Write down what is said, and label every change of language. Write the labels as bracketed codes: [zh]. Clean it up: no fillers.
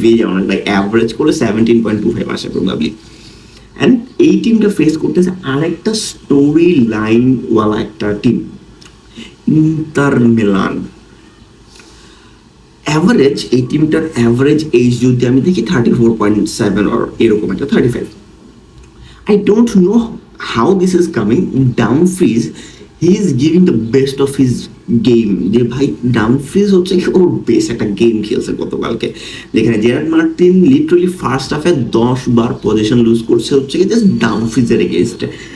[bn] অনেক ভাই অ্যাভারেজ করে 17.25 আসে প্রবাবলি। অ্যান্ড এই টিমটা ফেস করতেছে আরেকটা স্টোরি লাইনওয়ালা একটা টিম, ইন্টার মিলান। অ্যাভারেজ এই টিমটার অ্যাভারেজ এজ যদি আমি দেখি 34.7 or এরকম একটা 35। [en] I don't know how this is coming. Dumfries, he is giving the best of his game. [bn] যে ভাই ডামফ্রিজ হচ্ছে কি ওর বেস্ট একটা গেম খেলছে গতকালকে, যেখানে জেরার্ড মার্টিন লিটারালি ফার্স্ট হাফে 10 বার পজিশন লুজ করছে হচ্ছে কি জাস্ট ডামফ্রিজের এগেইনস্টে।